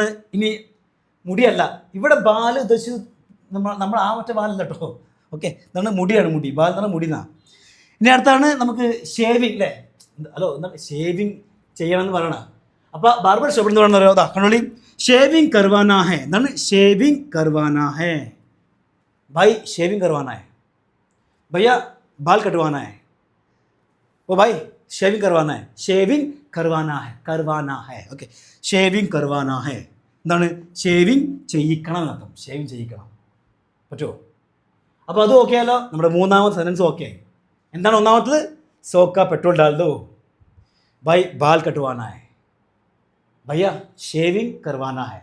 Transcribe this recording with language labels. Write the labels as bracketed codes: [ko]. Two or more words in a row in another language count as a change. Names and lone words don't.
[ml] ഇനി മുടിയല്ല, ഇവിടെ ബാൽ ഉദ്ദേശിച്ച് നമ്മൾ ആ മറ്റേ ബാലല്ല കേട്ടോ. ഓക്കെ, എന്താണ് മുടിയാണ്, മുടി. ബാൽ എന്ന് പറഞ്ഞാൽ മുടി എന്നാ. ഇനി അടുത്താണ് നമുക്ക് ഷേവിങ് അല്ലേ. ഹലോ, എന്താണ് ഷേവിങ് ചെയ്യണമെന്ന് പറയണം. അപ്പോൾ ബാർബർ ഷോപ്പിൽ നിന്ന് പറയണോ അതാ കണ്ടോളി. [hi] शेविंग करवाना है. എന്താണ് शेविंग करवाना है? भाई शेविंग करवाना है. भैया बाल कटवाना है. ओ भाई शेविंग करवाना है. शेविंग करवाना है, करवाना है. [ml] ഓക്കെ, [hi] शेविंग करवाना है. [ml] എന്താണ് ഷേവിങ് ചെയ്യിക്കണം എന്നർത്ഥം. ഷേവിങ് ചെയ്യിക്കണം പറ്റുമോ? അപ്പോൾ അതും ഓക്കെ ആയല്ലോ. നമ്മുടെ മൂന്നാമത്തെ സെൻറ്റൻസ് ഓക്കെ. എന്താണ് ഒന്നാമത്തത്? [hi] सौ का पेट्रोल डाल दो. भाई बाल कटवाना है. भैया शेविंग करवाना है.